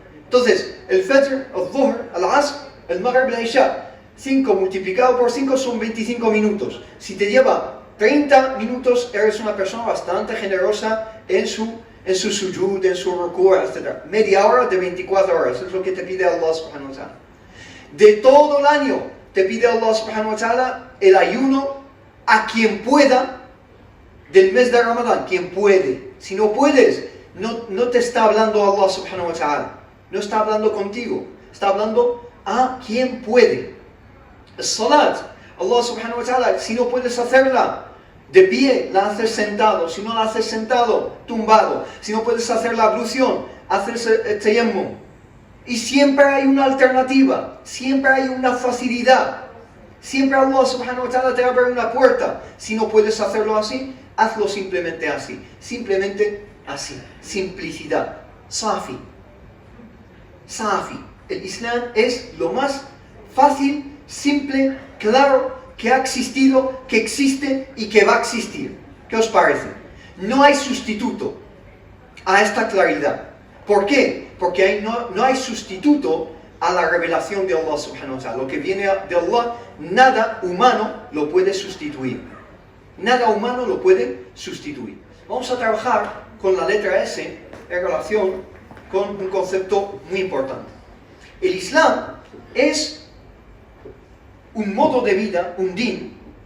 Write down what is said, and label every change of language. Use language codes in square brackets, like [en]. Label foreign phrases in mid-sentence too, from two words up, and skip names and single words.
[es] Entonces, el Fajr, el Dhuhr, el Asr, el Maghrib, el Isha, 5 multiplicado por 5 son 25 minutos. Si te lleva 30 minutos, eres una persona bastante generosa en su sujud, en su ruku', etc. Media hora de 24 horas, es lo que te pide Allah [ar] سبحانه وتعالى. [es] De todo el año, te pide Allah [ar] سبحانه وتعالى [es] el ayuno a quien pueda del mes de Ramadán, quien puede. Si no puedes, no te está hablando Allah [ar] سبحانه وتعالى. [es] No está hablando contigo, está hablando a quien puede. El salat, Allah [ar] سبحانه وتعالى, [es] si no puedes hacerla de pie, la haces sentado. Si no la haces sentado, tumbado. Si no puedes hacer la ablución, haces el tayammum. Y siempre hay una alternativa, siempre hay una facilidad. Siempre Allah [ar] سبحانه وتعالى [es] te abre una puerta. Si no puedes hacerlo así, hazlo simplemente así. Simplemente así. Simplicidad. Safi. Safi. El Islam es lo más fácil, simple, claro que ha existido, que existe y que va a existir. ¿Qué os parece? No hay sustituto a esta claridad. ¿Por qué? Porque no hay sustituto a la revelación de Allah [ar] سبحانه وتعالى. [es] Lo que viene de Allah, nada humano lo puede sustituir. Nada humano lo puede sustituir. Vamos a trabajar con la letra S en relación con un concepto muy importante. El Islam es un modo de vida, un din.